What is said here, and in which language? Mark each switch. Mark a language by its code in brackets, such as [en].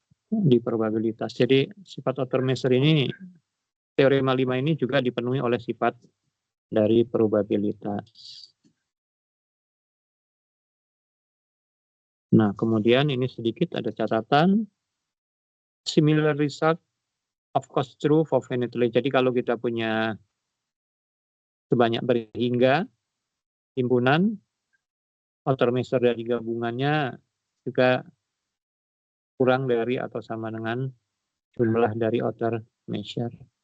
[id] Di probabilitas. Jadi sifat outer measure ini, teorema 5 ini juga dipenuhi oleh sifat dari probabilitas. Nah, kemudian ini sedikit ada catatan. [en] Similar result of course true for finitely. [id] Jadi kalau kita punya sebanyak berhingga himpunan, outer measure dari gabungannya juga kurang dari atau sama dengan jumlah dari outer measure.